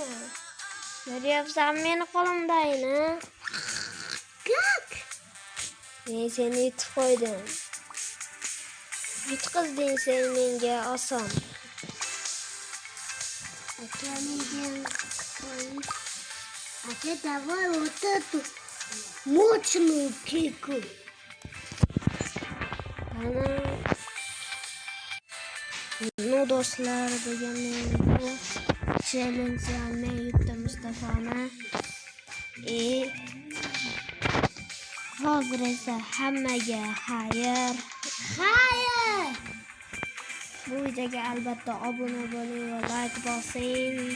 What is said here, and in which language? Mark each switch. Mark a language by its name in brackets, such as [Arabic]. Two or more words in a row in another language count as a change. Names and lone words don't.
[Uzbek] Ko'ryapsan meni qo'limdagini? Men seni yutib qo'ydim. Yutqizding sen menga oson. Aka, [Russian] давай вот эту мощную кику. [Uzbek] Ну do'stlar, bugun men bu challenge-ni yutdim Mustafani. Hozir esa hammaga xayr. Bu videoga albatta obuna bo'ling va like bosing.